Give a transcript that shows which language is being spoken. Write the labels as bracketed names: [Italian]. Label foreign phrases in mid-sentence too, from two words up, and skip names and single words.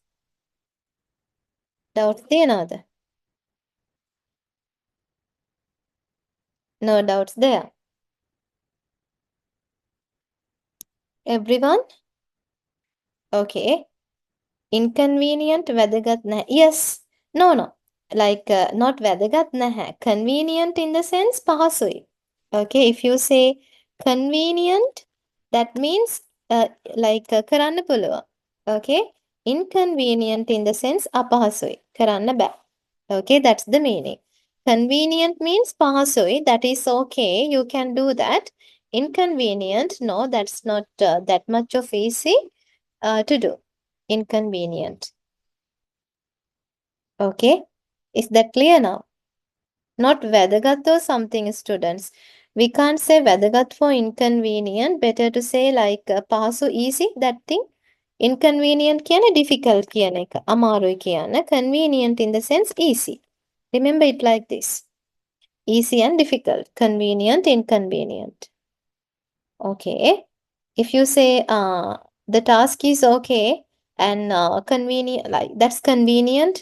[English] Doubts there? No doubts there. Everyone? Okay. [Sinhala] Inconvenient වැදගත් නැහැ. [English] Yes. No. Like not [Sinhala] වැදගත් නැහැ. [English] Convenient in the sense පහසුයි. Okay, if you say convenient, that means like [Sinhala] කරන්න පුළුවන්. [English] Okay, inconvenient in the sense අපහසුයි. [Sinhala] කරන්න බෑ. [English] Okay, that's the meaning. Convenient means පහසුයි. That is okay. You can do that. Inconvenient, no, that's not that much of easy to do. Inconvenient. Okay, is that clear now? Not වැදගත් or something, students. We can't say වැදගත් for inconvenient. Better to say like පහසු, easy, that thing. [Sinhala] Inconvenient කියන difficult කියන එක. අමාරුයි කියන. [English] Convenient in the sense easy. Remember it like this. Easy and difficult. Convenient, inconvenient. Okay. If you say the task is okay and convenient, like that's convenient.